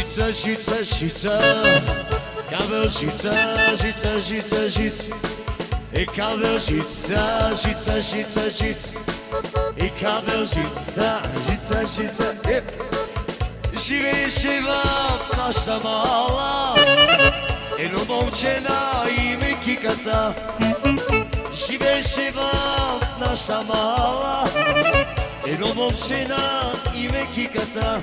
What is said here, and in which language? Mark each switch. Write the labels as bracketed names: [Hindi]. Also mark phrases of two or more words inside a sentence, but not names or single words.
[Macedonian] Жица, жица, жица, кавел жица, жица, жица, жица. И кавел жица, жица, жица, жица. И кавел жица, жица, жица. Живееше в нашата мала едно момче на име Киката. Живееше в нашата мала едно момче на име Киката.